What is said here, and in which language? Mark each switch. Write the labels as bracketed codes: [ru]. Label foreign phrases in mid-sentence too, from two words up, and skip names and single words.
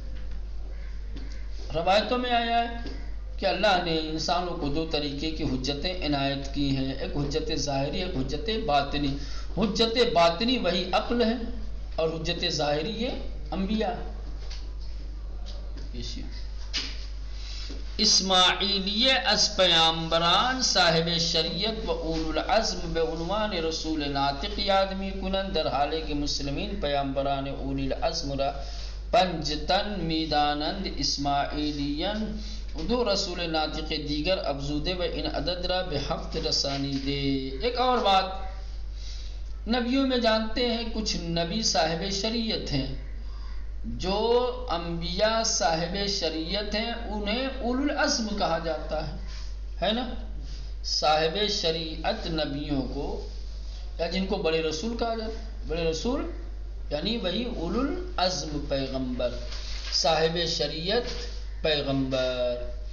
[ur] روایتوں میں آیا ہے کہ اللہ نے انسانوں کو دو طریقے کی حجتیں عنایت کی ہیں، ایک حجت ظاہری، ایک حجت باطنی. حجت باطنی وہی عقل ہے اور حجت ظاہری یہ انبیاء. [fa] اسماعیلیہ از پیامبران صاحب شریعت و اولو العزم بعنوان رسول ناطق آدمی کنند، در حالے کہ مسلمین پیامبران اولی العزم را پنج تن میدانند. اسماعیلیان دو رسول ناطق دیگر افزوده و این عدد را به 7 رسانیده. [ur] ایک اور بات، نبیوں میں جانتے ہیں کچھ نبی صاحب شریعت ہیں، جو انبیاء صاحب شریعت ہیں انہیں اولو العزم کہا جاتا ہے نا. صاحب شریعت نبیوں کو، یا جن کو بڑے رسول کہا جاتا ہے، بڑے رسول یعنی وہی اولو العزم پیغمبر، صاحب شریعت پیغمبر.